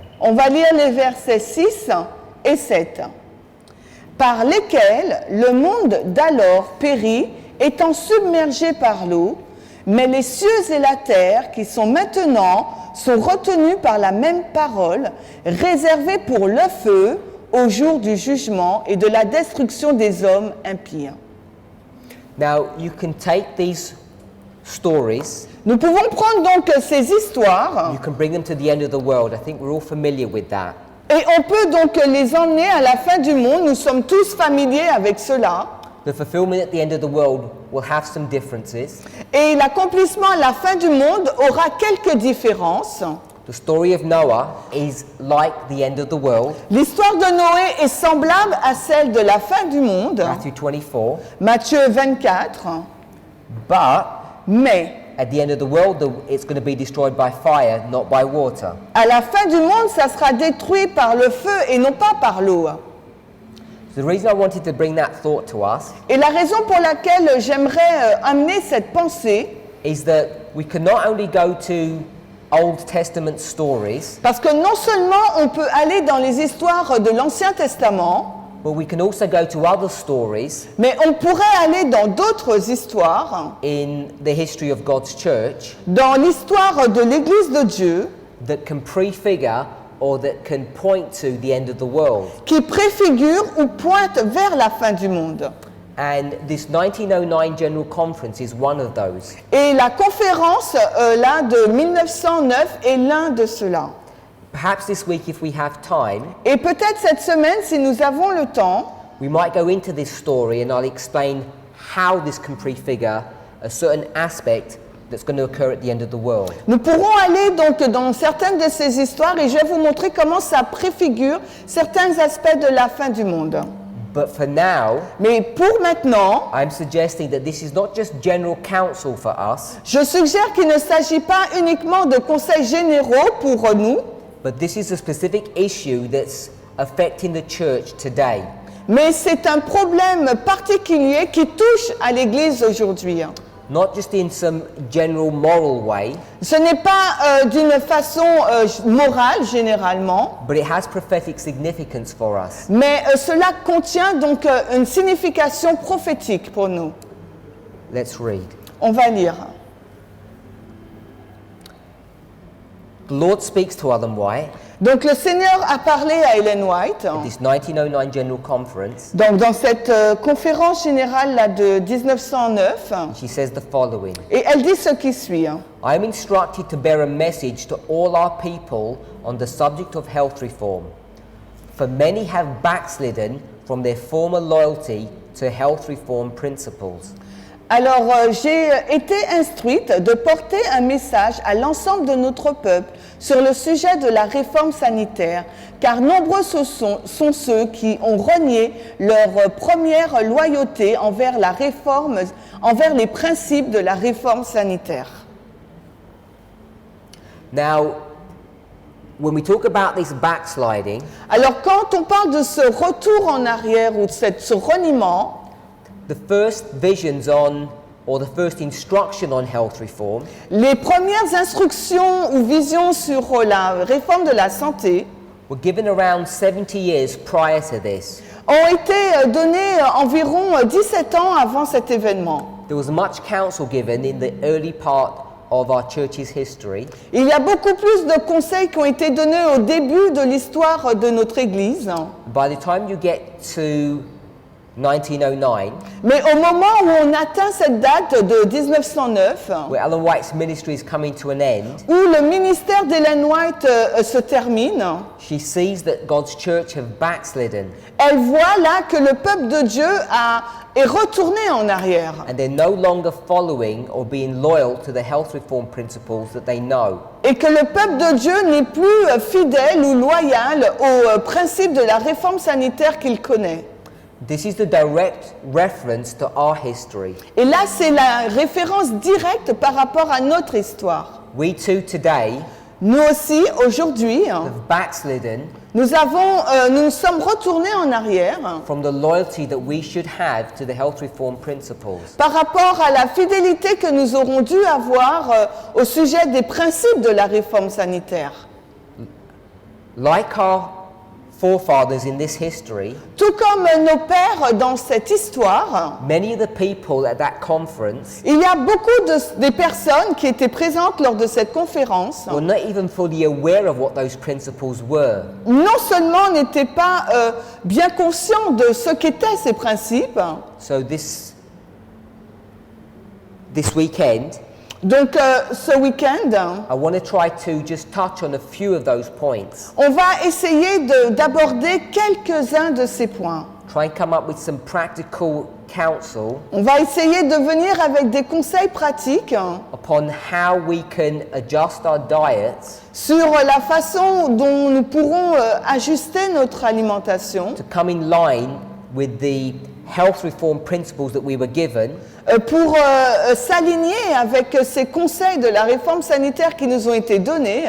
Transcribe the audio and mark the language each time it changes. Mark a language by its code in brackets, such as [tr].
[fr] on va lire les versets 6 et 7. Par lesquels le monde d'alors périt, étant submergé par l'eau, mais les cieux et la terre qui sont maintenant sont retenus par la même parole, réservés pour le feu au jour du jugement et de la destruction des hommes impies. [en] Now you can take these stories, [fr] Nous pouvons prendre donc ces histoires [en] you can bring them to the end of the world. I think we're all familiar with that. [fr] et on peut donc les emmener à la fin du monde. Nous sommes tous familiers avec cela. [en] The fulfillment at the end of the world will have some differences. [fr] Et l'accomplissement à la fin du monde aura quelques différences. [en] The story of Noah is like the end of the world, [fr] L'histoire de Noé est semblable à celle de la fin du monde, [en] Matthew 24, [fr] Matthieu 24, [en] but [fr] mais [en] at the end of the world, it's going to be destroyed by fire, not by water. [fr] à la fin du monde, ça sera détruit par le feu et non pas par l'eau. [en] So the reason I wanted to bring that thought to us [fr] Et la raison pour laquelle j'aimerais amener cette pensée, [en] is that we can not only go to Old Testament stories, [fr] parce que non seulement on peut aller dans les histoires de l'Ancien Testament, [en] but we can also go to other stories [fr] mais on pourrait aller dans d'autres histoires, [en] in the history of God's church [fr] dans l'histoire de l'Église de Dieu, [en] that can prefigure or that can point to the end of the world. [fr] qui préfigurent ou pointent vers la fin du monde. [en] And this 1909 General Conference is one of those. [fr] Et la conférence là de 1909 est l'un de ceux-là. [en] Perhaps this week, if we have time, [fr] Et peut-être cette semaine, si nous avons le temps, [en] we might go into this story and I'll explain how this can prefigure a certain aspect that's going to occur at the end of the world. [fr] nous pourrons aller donc dans certaines de ces histoires et je vais vous montrer comment ça préfigure certains aspects de la fin du monde. [en] But for now, [fr] Mais pour maintenant, [en] I'm suggesting that this is not just general counsel for us, [fr] je suggère qu'il ne s'agit pas uniquement de conseils généraux pour nous, [en] but this is a specific issue that's affecting the church today. [fr] mais c'est un problème particulier qui touche à l'Église aujourd'hui. [en] Not just in some general moral way, [fr] Ce n'est pas d'une façon morale généralement, [en] but it has prophetic significance for us. [fr] mais cela contient donc une signification prophétique pour nous. [en] Let's read. [fr] On va lire. [en] The Lord speaks to Ellen White [fr] Donc le Seigneur a parlé à Ellen White, [en] at this 1909 General Conference. [fr] donc dans cette conférence générale là, de 1909, [en] She says the following. [fr] et elle dit ce qui suit. [en] I am instructed to bear a message to all our people on the subject of health reform. For many have backslidden from their former loyalty to health reform principles. [fr] Alors, j'ai été instruite de porter un message à l'ensemble de notre peuple sur le sujet de la réforme sanitaire, car nombreux sont ceux qui ont renié leur première loyauté envers la réforme, envers les principes de la réforme sanitaire. [en] Now, when we talk about this backsliding, [fr] Alors, quand on parle de ce retour en arrière ou de ce reniement, [en] the first visions on, or the first instruction on health reform [fr] les premières instructions ou visions sur la réforme de la santé [en] were given around 70 years prior to this. [fr] ont été données environ 17 ans avant cet événement. [en] There was much counsel given in the early part of our church's history, [fr] Il y a beaucoup plus de conseils qui ont été donnés au début de l'histoire de notre Église. [en] by the time you get to 1909, [fr] Mais au moment où on atteint cette date de 1909, [en] where Ellen White's ministry is coming to an end, [fr] où le ministère d'Ellen White se termine, [en] she sees that God's church have backslidden [fr] elle voit là que le peuple de Dieu est retourné en arrière. [en] and they're no longer following or being loyal to the health reform principles that they know. [fr] Et que le peuple de Dieu n'est plus fidèle ou loyal aux principes de la réforme sanitaire qu'il connaît. [en] This is the direct reference to our history. [fr] Et là, c'est la référence directe par rapport à notre histoire. [en] We too today [fr] Nous aussi, aujourd'hui, [en] have backslidden [fr] nous nous sommes retournés en arrière [en] from the loyalty that we should have to the health reform principles. [fr] par rapport à la fidélité que nous aurons dû avoir au sujet des principes de la réforme sanitaire. [en] Like our forefathers in this history, [fr] Tout comme nos pères dans cette histoire, [en] many of the people at that conference [fr] il y a beaucoup des personnes qui étaient présentes lors de cette conférence, [en] were not even fully aware of what those principles were. [fr] non seulement n'étaient pas bien conscients de ce qu'étaient ces principes. [en] So this weekend, [fr] Donc ce week-end, [en] I want to try to just touch on a few of those points. [fr] on va essayer d'aborder quelques-uns de ces points. [en] Try and come up with some practical counsel [fr] On va essayer de venir avec des conseils pratiques [en] upon how we can adjust our diets [fr] sur la façon dont nous pourrons ajuster notre alimentation [en] to come in line with the health reform principles that we were given, [fr] pour s'aligner avec ces conseils de la réforme sanitaire qui nous ont été donnés,